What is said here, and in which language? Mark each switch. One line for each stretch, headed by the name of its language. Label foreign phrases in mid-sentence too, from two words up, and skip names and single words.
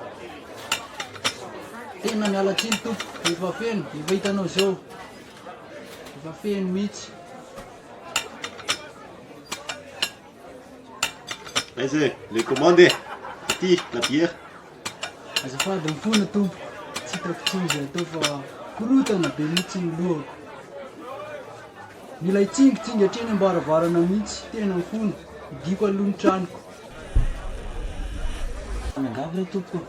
Malagasy: Tena miala tsiny tompoko, efa feno, efa hitanao zao. Efa feno mihitsy.
French: Vas-y, les commandes. Petit, la bière.
Malagasy: Azafady mifona tompoko, tsy hitako tsingy atao fa korotana be mihitsy ny lohako. Mila hitsingitsingy hatreny ambaravarana mihitsy, tena mifona, hidiko aloha ny tranoko. Miangavy re tompoko.